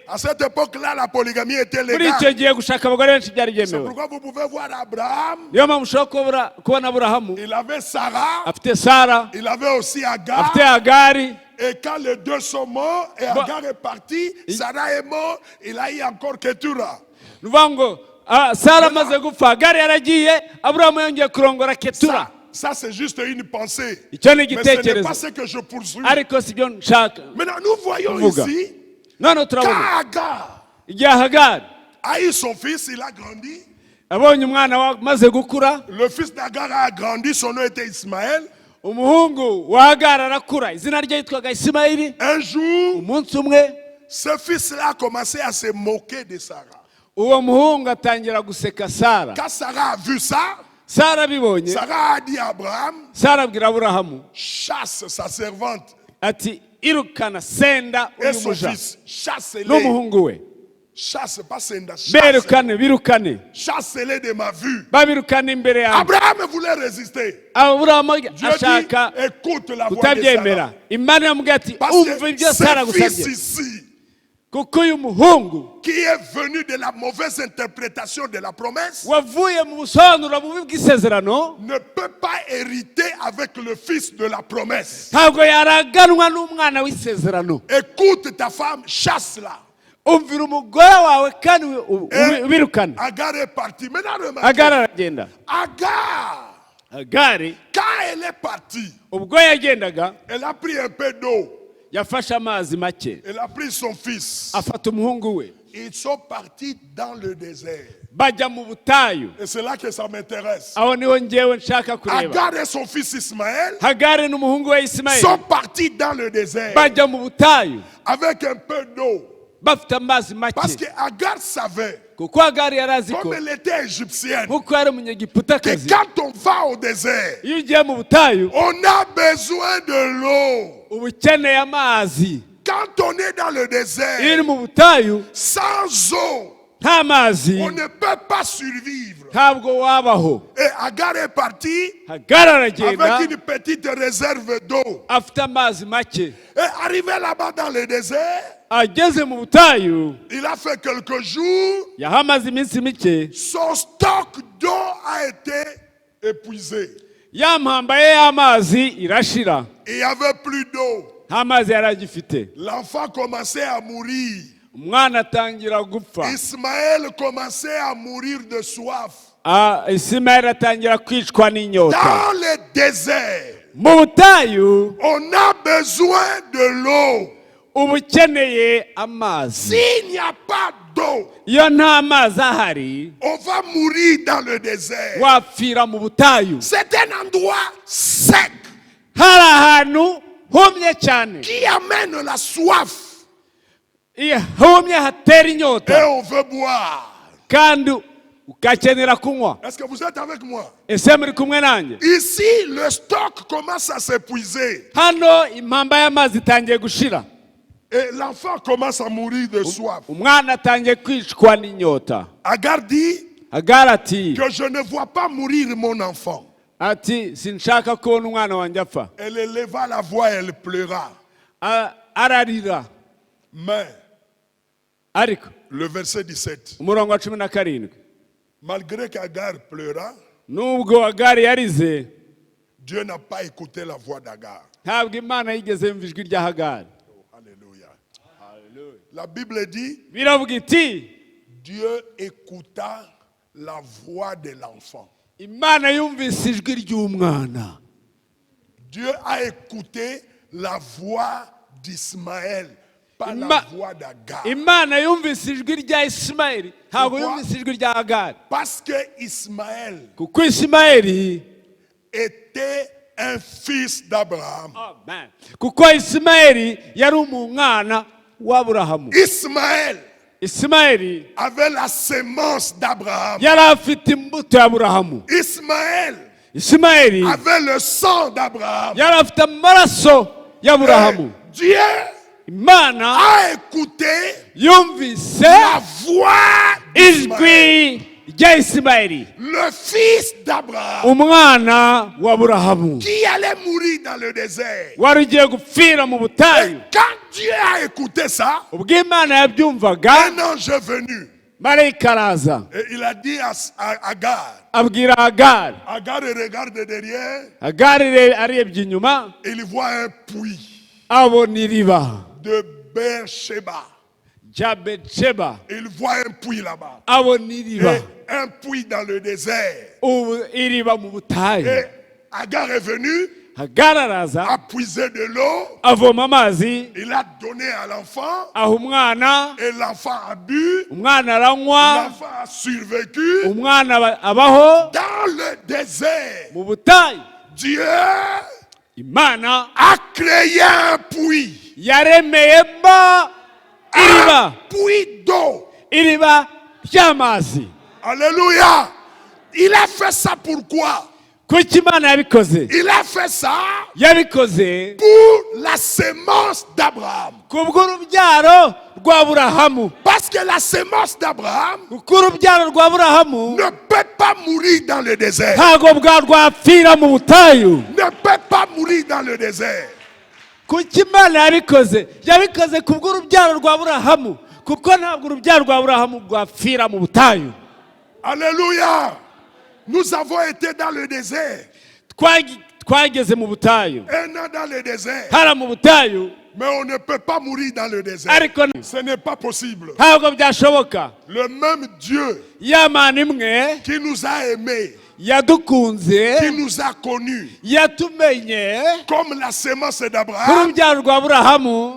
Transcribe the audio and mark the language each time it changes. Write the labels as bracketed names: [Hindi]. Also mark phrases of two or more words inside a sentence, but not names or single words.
[French] À cette époque-là, la polygamie était [Kinyarwanda] Muri icyo [French] légale. [Kinyarwanda] gihe gushaka abagore benshi byari [French] C'est [Kinyarwanda] byemewe. [French] pourquoi vous pouvez voir Abraham. [Kinyarwanda] Niyo mpamvu ushobora kubona aburahamu [French] Il avait Sarah, [Kinyarwanda] afite Sara, [French] il avait aussi Agar. [Kinyarwanda] afite Hagari. [French] Et quand les deux sont morts et Agar est parti, Sarah est mort, il a eu encore Ketura. [Kinyarwanda] Ni ukuvuga ngo Sara amaze gupfa, Hagari yaragiye, Aburahamu yongeye kurongora Ketura. [French] Ça c'est juste une pensée. [Kinyarwanda] Icyo ni [French] Mais ce n'est pas [Kinyarwanda] igitekerezo [French] ce que je poursuis. [Kinyarwanda] ariko si byo nshaka. [French] Maintenant, nous voyons [Kinyarwanda] Vuga. [French] ici, [Kinyarwanda] None [French] quand [Kinyarwanda] turabona [French] Agar [Kinyarwanda] igihe Hagari [French] a eu son fils, il a grandi. [Kinyarwanda] abonye umwana wamaze gukura, [French] Le fils d'Agar a grandi, son nom était Ismaël. [Kinyarwanda] umuhungu wa Hagari arakura, izina rye yitwaga Isimayili. [French] Un jour, [Kinyarwanda] Umunsi umwe [French] ce fils-là a commencé à se moquer de Sarah. [Kinyarwanda] uwo muhungu atangira guseka Sara. [French] Quand Sarah a vu ça, [Kinyarwanda] Sara abibonye, [French] Sarah a dit à Abraham, [Kinyarwanda] Sara abwira Aburahamu [French] chasse sa servante [Kinyarwanda] ati irukana senda [French] et [Kinyarwanda] uyu [French] son [Kinyarwanda] muja [French] fils. Chasse-les. [Kinyarwanda] n'umuhungu we, [French] Chasse, pas senda. Chasse. [Kinyarwanda] berukane birukane, [French] Chasse-les de ma vue. [Kinyarwanda] babirukane imbere yawe. [French] Abraham voulait résister. [Kinyarwanda] Aburahamu [French] Dieu dit, [Kinyarwanda] ashaka [French] écoute la voix de [Kinyarwanda] kutabyemera. [French] Sarah. [Kinyarwanda] Imana iramubwira ati [French] Parce [Kinyarwanda] umva ibyo [French] que [Kinyarwanda] Sara [French] ce fils [Kinyarwanda] gusabye, [French] ici, [Kinyarwanda] kuko uyu muhungu [French] qui est venu de la mauvaise interprétation de la promesse, [Kinyarwanda] wavuye mu busobanuro bubi bw'isezerano, [French] ne peut pas hériter avec le fils de la promesse. [Kinyarwanda] ntabwo yaraganwa n'umwana w'isezerano. [French] Écoute ta femme, chasse-la. [Kinyarwanda] Umvira umugore wawe kandi ubirukane. [French] Agar est parti. Maintenant, remarquez. [Kinyarwanda] Hagari aragenda. [French] Agar, [Kinyarwanda] Hagari [French] quand elle est partie, [Kinyarwanda] ubwo yagendaga [French] elle a pris un peu d'eau. [Kinyarwanda] yafashe amazi make, [French] Elle a pris son fils. [Kinyarwanda] afata umuhungu we, [French] Ils sont partis dans le désert. [Kinyarwanda] bajya mu butayu. [French] Et c'est là que ça m'intéresse. [Kinyarwanda] Aho niho njyewe nshaka kureba. [French] Agar et son fils Ismaël [Kinyarwanda] Hagari n'umuhungu we Isimayeli [French] sont partis dans le désert [Kinyarwanda] bajya mu butayu [French] avec un peu d'eau. [Kinyarwanda] bafite amazi make, [French] Parce que Agar savait, [Kinyarwanda] kuko Hagari yari azi ko [French] comme elle était égyptienne, [Kinyarwanda] nkuko yari [French] que [Kinyarwanda] umunyegiputakazi, [French] quand on va au désert, [Kinyarwanda] iyo ugiye mu butayu [French] on a besoin de l'eau. [Kinyarwanda] uba ukeneye amazi. [French] Quand on est dans le [Kinyarwanda] Iyo uri [French] désert, [Kinyarwanda] mu butayu [French] sans eau, [Kinyarwanda] nta mazi [French] on ne peut pas survivre. [Kinyarwanda] ntabwo wabaho. [French] Et Agar est parti [Kinyarwanda] Hagari aragenda [French] avec une petite réserve d'eau. [Kinyarwanda] afite amazi make, [French] Et arrivé là-bas dans le désert, [Kinyarwanda] ageze mu butayu [French] il a fait quelques jours, [Kinyarwanda] yahamaze iminsi mike, [French] son stock d'eau a été épuisé. [Kinyarwanda] ya mpamba ye y'amazi irashira, [French] Il n'y avait plus d'eau. [Kinyarwanda] nta mazi yari agifite. [French] L'enfant commençait à mourir. [Kinyarwanda] Umwana atangira gupfa, [French] Ismaël commençait à mourir de soif. [Kinyarwanda] Isimayeli atangira kwicwa n'inyota. [French] Dans le désert, [Kinyarwanda] Mu butayu [French] on a besoin de l'eau. [Kinyarwanda] uba ukeneye amazi. [French] S'il n'y a pas d'eau, [Kinyarwanda] Iyo nta mazi ahari [French] on va mourir dans le désert. [Kinyarwanda] wapfira mu butayu. [French] C'est un endroit sec [Kinyarwanda] Hari ahantu humye cyane, [French] qui amène la soif. [Kinyarwanda] iyo humye hatera [French] Et [Kinyarwanda] inyota [French] on veut boire. [Kinyarwanda] kandi ugakenera kunywa. [French] Est-ce que vous êtes avec moi? [Kinyarwanda] Ese muri kumwe nanjye? [French] Ici, le stock commence à s'épuiser. [Kinyarwanda] Hano impamba y'amazi itangiye gushira, [French] Et l'enfant commence à mourir de soif. [Kinyarwanda] umwana atangiye kwicwa n'inyota. [French] Agar dit [Kinyarwanda] Hagari ati [French] que je ne vois pas mourir mon enfant. [Kinyarwanda] sinshaka kubona umwana wanjye apfa. [French] Elle éleva la voix, elle pleura. [Kinyarwanda] Ararira. [French] Mais, [Kinyarwanda] Ariko [French] le verset 17, [Kinyarwanda] umurongo wa 17, [French] malgré qu'Agar pleura, [Kinyarwanda] nubwo Hagari yarize, [French] Dieu n'a pas écouté la voix d'Agar. [Kinyarwanda] ntabwo Imana yigeze yumva ijwi rya Hagari. [French] Alléluia. La Bible dit, [Kinyarwanda] Biravuga iti [French] Dieu écouta la voix de l'enfant. [Kinyarwanda] Imana yumvise ijwi ry'umwana. [French] Dieu a écouté la voix d'Ismaël, pas la voix d'Agar. [Kinyarwanda] Imana yumvise ijwi rya Isimayeli, ntabwo yumvise ijwi rya Hagari. [French] Parce que Ismaël [Kinyarwanda] Kuko Isimayeli [French] était un fils d'Abraham. [Kinyarwanda] Amen. Kuko Isimayeli yari umwana w'Aburahamu. Isimayeli [French] Avait la sémence d'Abraham. [Kinyarwanda] yari afite imbuto y'Aburahamu. [French] Ismaël [Kinyarwanda] Isimayeli [French] avait le sang d'Abraham. [Kinyarwanda] yari afite amaraso y'aburahamu [French] Dieu [Kinyarwanda] imana [French] a écouté [Kinyarwanda] yumvise [French] la voix d'Ismaël, [Kinyarwanda] ijwi rya isimayeli [French] le fils d'Abraham, [Kinyarwanda] umwana w'aburahamu [French] qui allait mourir dans le désert. [Kinyarwanda] wari ugiye gupfira mu [French] Et [Kinyarwanda] butayu [French] quand Dieu a écouté ça, [Kinyarwanda] ubwo imana yabyumvaga [French] un ange est venu [Kinyarwanda] marayika araza [French] et il a dit à Agar, [Kinyarwanda] abwira agari [French] Agar regarde derrière, [Kinyarwanda] agari arebye inyuma [French] il voit un puits [Kinyarwanda] abona iriba [French] de Beersheba. [Kinyarwanda] rya betsheba [French] Il voit un puits là-bas. [Kinyarwanda] abona iriba [French] Et un puits dans le désert. [Kinyarwanda] iriba mu butayu [French] Et Agar est venu, [Kinyarwanda] agari araza [French] a puisé de l'eau, [Kinyarwanda] avoma amazi [French] il a donné à l'enfant, [Kinyarwanda] aha umwana [French] et l'enfant a bu, [Kinyarwanda] umwana aranywa [French] l'enfant a survécu. [Kinyarwanda] umwana abaho [French] Dans le désert, [Kinyarwanda] mu butayu [French] Dieu [Kinyarwanda] imana [French] a créé un puits, [Kinyarwanda] yaremeyemo iriba [French] puits d'eau. [Kinyarwanda] iriba ry'amazi [French] Alléluia. Il a fait ça pourquoi? [Kinyarwanda] kuki imana yabikoze [French] Il a fait ça [Kinyarwanda] yabikoze [French] pour la sémence d'Abraham. [Kinyarwanda] kubw'urubyaro rw'aburahamu [French] Parce que la sémence d'Abraham [Kinyarwanda] kuko urubyaro rw'aburahamu [French] ne peut pas mourir dans le désert. [Kinyarwanda] ntabwo rwapfira mu butayu [French] Ne peut pas mourir dans le désert. [Kinyarwanda] kuki imana yabikoze kubw'urubyaro rw'aburahamu kuko ntabwo urubyaro rw'aburahamu rwapfira mu butayu. [French] Alléluia. Nous avons été dans le désert. [Kinyarwanda] twageze mu butayu [French] Un an dans le désert. [Kinyarwanda] hara mu butayu [French] Mais on ne peut pas mourir dans le désert. [Kinyarwanda] ariko [French] Ce n'est pas possible. [Kinyarwanda] ntabwo byashoboka. [French] Le même Dieu [Kinyarwanda] ya mana imwe [French] qui nous a aimés, [Kinyarwanda] yadukunze [French] qui nous a connus, [Kinyarwanda] yatumenye [French] comme la sémence d'Abraham, [Kinyarwanda] nk'urubyaro rw'aburahamu